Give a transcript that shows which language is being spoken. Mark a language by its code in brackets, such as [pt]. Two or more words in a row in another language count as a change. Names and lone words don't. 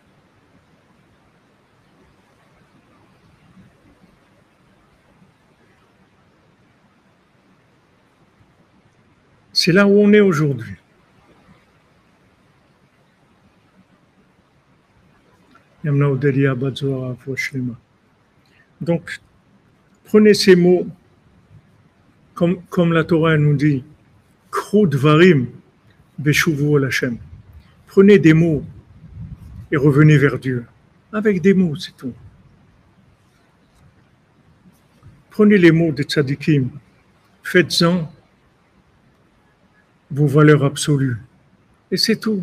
[fr] C'est là où on est aujourd'hui. Donc, prenez ces mots comme la Torah nous dit, [he] קחו דברים ושובו אל השם. [fr] Prenez des mots et revenez vers Dieu. Avec des mots, c'est tout. Prenez les mots de tzadikim, faites-en vos valeurs absolues. Et c'est tout.